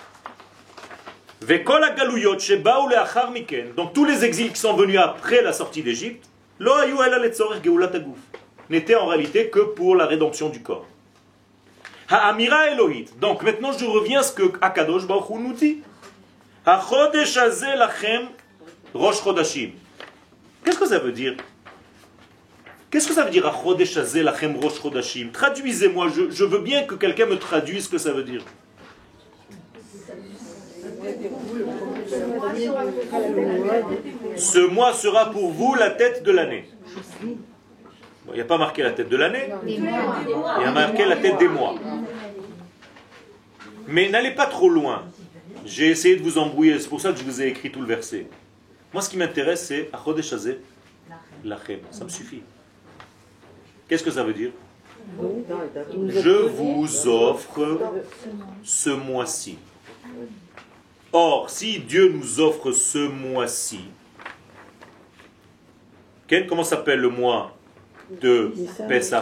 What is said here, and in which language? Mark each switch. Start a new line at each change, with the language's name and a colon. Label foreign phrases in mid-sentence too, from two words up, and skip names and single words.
French: Donc tous les exils qui sont venus après la sortie d'Égypte, n'étaient en réalité que pour la rédemption du corps.
Hebrew: האמירה אלוהית.
French: Donc maintenant je reviens à ce que
Hebrew: הקדוש ברוך הוא
French: nous dit.
Hebrew: החודש הזה לכם ראש חודשים.
French: Qu'est-ce que ça veut dire? Qu'est-ce que ça veut dire
Hebrew: החודש הזה לכם ראש חודשים?
French: Traduisez-moi, je veux bien que quelqu'un me traduise ce que ça veut dire. Ce mois sera pour vous la tête de l'année. Il n'y a pas marqué la tête de l'année, il y a marqué la tête des mois. Mais n'allez pas trop loin. J'ai essayé de vous embrouiller, c'est pour ça que je vous ai écrit tout le verset. Moi ce qui m'intéresse c'est
Hebrew: החודש הזה לכם.
French: Ça me suffit. Qu'est-ce que ça veut dire? Je vous offre ce mois-ci. Or, si Dieu nous offre ce mois-ci, comment s'appelle le mois de Pessah?